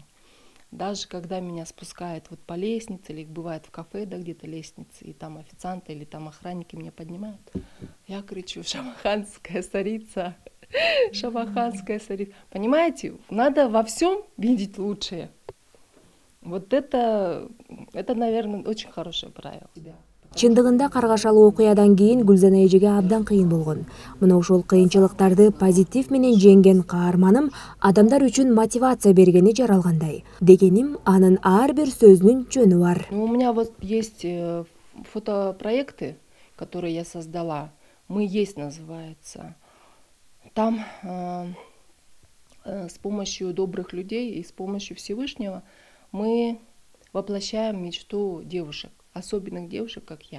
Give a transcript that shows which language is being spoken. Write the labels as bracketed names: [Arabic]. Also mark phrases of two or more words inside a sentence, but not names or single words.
[Russian] Даже когда меня спускают вот по лестнице, или бывает в кафе, да, где-то лестницы, и там официанты или там охранники меня поднимают, я кричу: «Шамаханская царица, шамаханская царица». Понимаете, надо во всем видеть лучшее. Вот это, наверное, очень хорошее правило. [Kyrgyz] Чындыгында каргашалуу окуядан кийин Гүлзана эжеге абдан кыйын болгон. Мына ошол кыйынчылыктарды позитив менен жеңген каарманым адамдар үчүн мотивация бергени жаралгандай. Дегеним, анын ар бир сөзүнүн жөнү бар. [Russian] У меня вот есть фотопроекты, которые я создала. «Мы есть» называется. Там с помощью добрых людей и с помощью Всевышнего мы воплощаем мечту девушек, особенных девушек, как я.